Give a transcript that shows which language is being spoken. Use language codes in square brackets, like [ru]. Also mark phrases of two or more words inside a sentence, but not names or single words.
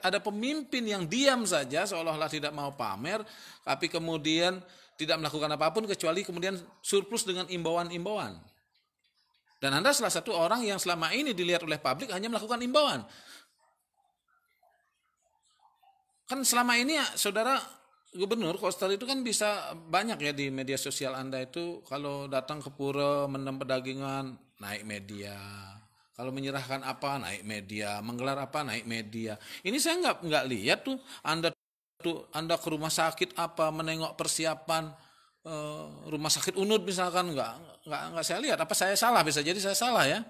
[id] Ada pemimpin yang diam saja seolah-olah tidak mau pamer, tapi kemudian tidak melakukan apapun kecuali kemudian surplus dengan imbauan-imbauan. Dan Anda salah satu orang yang selama ini dilihat oleh publik hanya melakukan imbauan. Kan selama ini ya, saudara Gubernur Koster itu kan bisa banyak ya di media sosial Anda itu, kalau datang ke pura [ban] mendem pedagingan [id] naik media, kalau menyerahkan apa naik media, menggelar apa naik media. Ini saya nggak lihat tuh Anda ke rumah sakit apa menengok persiapan rumah sakit UNUD misalkan, nggak saya lihat. Apa saya salah? Bisa jadi saya salah ya.